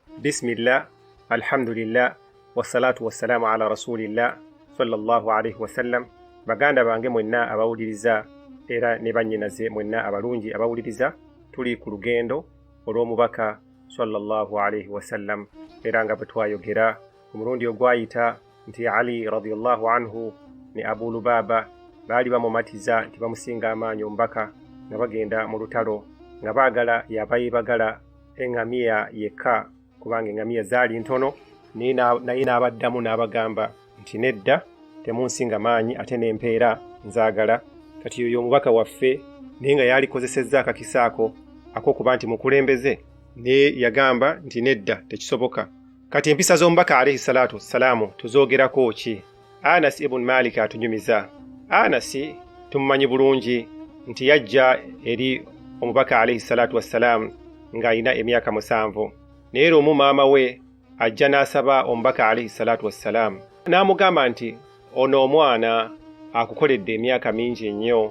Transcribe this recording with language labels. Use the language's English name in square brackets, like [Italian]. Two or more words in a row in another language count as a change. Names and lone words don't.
[Arabic] بسم الله، الحمد لله، والصلاة والسلام على رسول الله، صلى الله عليه وسلم. [Ganda] Baganda bange mwenna abawuliriza era ne bannyinaze mwenna abalungi abawuliriza, tuli ku lugendo olw'omubaka sallallahu [Arabic] عليه وسلم, [Ganda] era nga bwe twayogera ku mulundi ogwayita nti Ali [Arabic] رضي الله عنه [Ganda] ne Abu Lubaba baali bamumatiza nti bamusinga amaanyi omubaka nga bagenda mu lutalo nga baagala yabayibagala eŋŋamiya yekka kubanga eŋŋamiya zaali ntono, naye n'abaddamu n'abagamba nti nedda, temunsinga maanyi ate n'empeera nzaagala. Kati yoyo omubaka waffe naye nga yalikozesezza akakisa ako ak'okuba nti mukulembeze, naye yagamba nti nedda, tekisoboka. Kati empisa z'omubaka [Arabic] عليه الصلاة والسلام [Ganda] tuzoogerako ki? Anas ibn Malik atunyumiza. Anas tumumanyi bulungi nti yajja eri omubaka [Arabic] عليه الصلاة والسلام [Ganda] ng'alina emyaka 7, naye omu maama we ajja n'asaba omubaka [Arabic] عليه الصلاة والسلام [Ganda] n'amugamba nti ono omwana akukoledde emyaka mingi ennyo.